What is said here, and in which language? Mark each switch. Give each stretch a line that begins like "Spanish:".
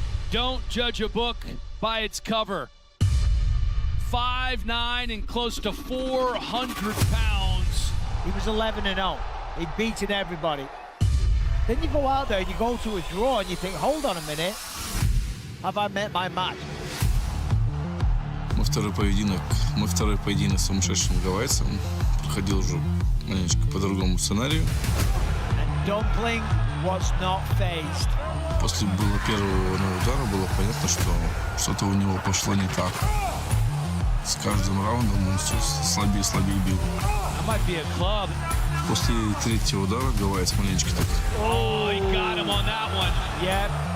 English: Don't judge a book by its cover. 5'9" and close to 400 pounds. He was 11-0. He'd beaten everybody. Then you go out there and you go to a draw and you think, hold on a minute, have I met my match?
Russian: Мой второй поединок с сумасшедшим гавайцем проходил уже маленечко по другому сценарию.
English: Dumpling was not phased.
Russian: После первого удара было понятно, что что-то у него пошло не так. С каждым раундом он все слабее и слабее бил. После третьего удара гавайец маленечко так.
English: Oh, he got him on that one. Yeah.